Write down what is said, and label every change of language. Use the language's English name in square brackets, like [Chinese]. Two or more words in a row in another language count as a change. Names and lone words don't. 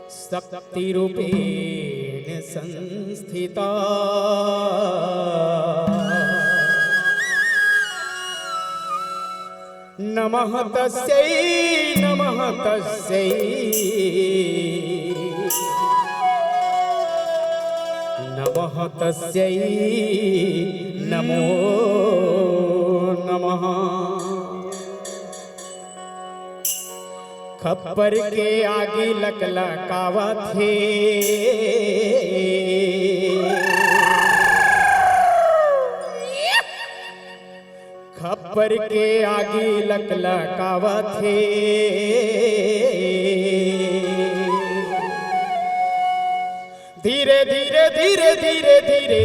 [Sanskrit] शक्तिरूपेण संस्थिता नमः तस्यै नमः तस्यै नमः तस्यै नमो नमः। [Bhojpuri] खप्पर के आगे लकलकावा थे खप्पर के आगे लकलकावा थे धीरे धीरे धीरे धीरे धीरे